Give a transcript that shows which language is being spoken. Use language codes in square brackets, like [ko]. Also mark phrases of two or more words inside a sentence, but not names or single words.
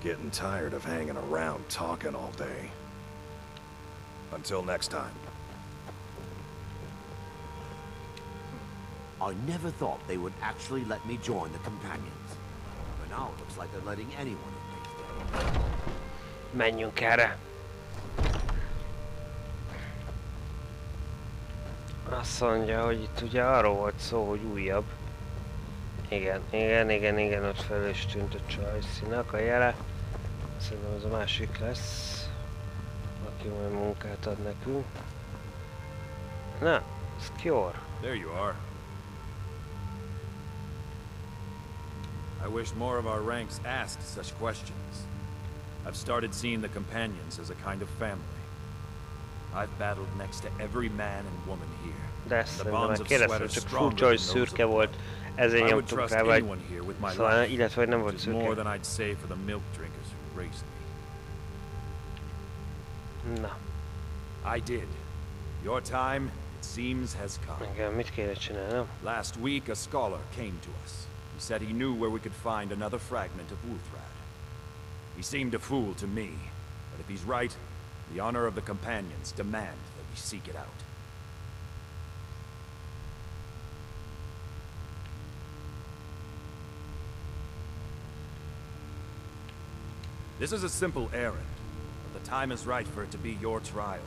[en] Getting tired of hanging around talking all day. Until next time. I never thought they would actually let me join the companions. But now it looks like they're letting anyone in these days. [hu] Menjünk erre. Azt mondja, hogy itt ugye arról volt szó, hogy újabb. Igen, ott fel is tűnt a Csajcinak a jele. Szerintem az a másik lesz, aki majd munkát ad nekünk. Na, Skjor. [en] There you are. I wish more of our ranks asked such questions. I've started seeing the companions as a kind of family. I've battled next to every man and woman here. [hu] De ezt szerintem már kérdeztem, csak furcsa, hogy szürke volt, ezért nyomtuk rá, vagy... Szóval, illetve nem volt szürke. Na. [en] I did. Your time, it seems, has come. [hu] Igen, mit kéne csinálnom? [en] Last week, a scholar came to us. He said he knew where we could find another fragment of Wulthrad. He seemed a fool to me, but if he's right, the honor of the companions demand that we seek it out. This is a simple errand, but the time is right for it to be your trial.